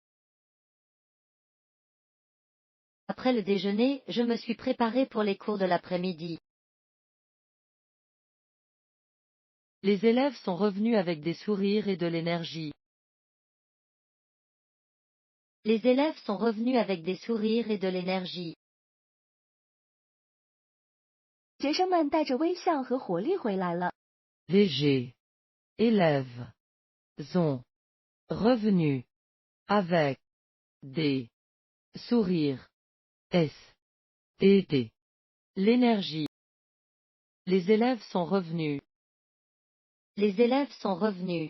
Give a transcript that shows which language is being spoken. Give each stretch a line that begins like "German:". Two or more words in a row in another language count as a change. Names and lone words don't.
French: Après le déjeuner, je me suis préparé pour les cours de l'après-midi. Les élèves sont revenus avec des sourires et de l'énergie. Les élèves sont revenus avec des sourires et de l'énergie.
Chinese: 学生们带着微笑和活力回来了。
French: Les élèves sont revenus avec des sourires et de l'énergie. Les élèves sont revenus. Les élèves sont revenus.